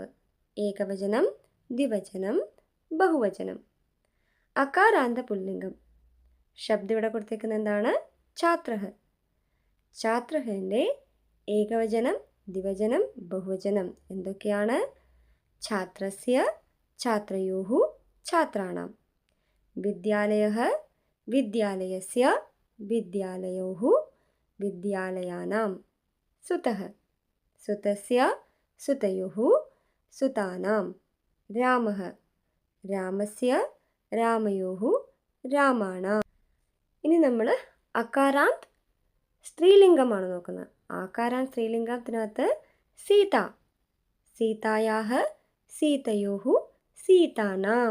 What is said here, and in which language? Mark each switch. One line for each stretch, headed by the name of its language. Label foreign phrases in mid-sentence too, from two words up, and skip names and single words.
Malayalam: ഏകവചനം, ദ്വിവചനം, ബഹുവചനം. അകാരാന്ത പുല്ലിംഗം. ശബ്ദം ഇവിടെ കൊടുത്തേക്കുന്നത് എന്താണ്? ഛാത്രഃ. ഛാത്രഹിൻ്റെ ഏകവചനം, ദ്വിവചനം, ബഹുവചനം എന്തൊക്കെയാണ്?
Sanskrit: ഛാത്രസ്യ, ഛാത്രയോഃ, छात्राणां। विद्यालयः विद्यालयस्य विद्यालयोः विद्यालयानां। सुतः सुतस्य सुतयोः सुतानां। രാമः രാമസ്യ രാമയോः രാമാണാം.
Malayalam: ഇനി നമ്മൾ അകാരാന്ത് സ്ത്രീലിംഗമാണ് നോക്കുന്നത്. ആകാരാന്ത് സ്ത്രീലിംഗത്തിനകത്ത്
Sanskrit: സീത സീതായാः സീതയോः സീതാനാം.